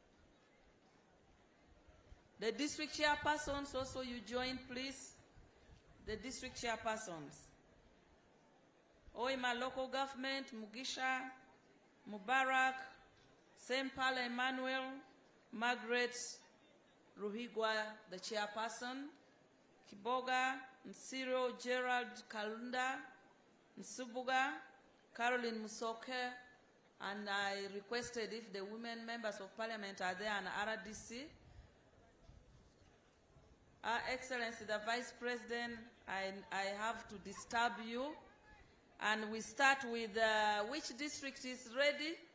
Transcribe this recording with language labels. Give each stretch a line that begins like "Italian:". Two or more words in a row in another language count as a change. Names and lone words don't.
English: The district chairpersons also, you join, please. the district chairpersons. Oima local government, Mugisha, Mubarak, Sempala Emmanuel, Margaret Ruhigwa, the chairperson, Kiboga, Nsiro Gerald Kalunda, Nsubuga, Caroline Musoke, and I requested if the women members of parliament are there and RDC. Excellency, the Vice President, I have to disturb you. And we start with which district is ready?